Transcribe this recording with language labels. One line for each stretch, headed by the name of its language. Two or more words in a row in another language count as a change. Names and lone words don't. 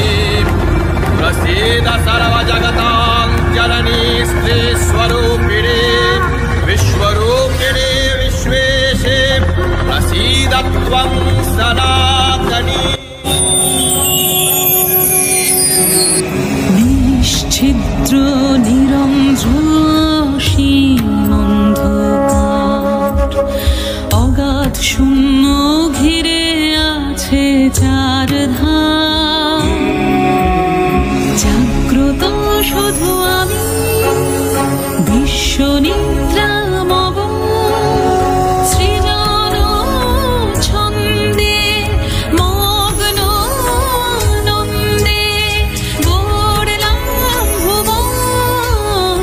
Sanskrit: प्रसीद सर्वजगतां जननी स्त्रीस्वरूपिणी विश्वरूपिणी विश्वेशे प्रसीद त्वं सनातनी।
Bangla: নিশ্ছিদ্র নিরঞ্জনহীন অন্ধকার অগাধ শূন্য ঘিরে আছে চারধাম। জাগ্রত শুধু আমি বিশ্বনিদ্রামব সৃজন ছন্দে মগ্ন নন্দে গড়লাম ভুবন।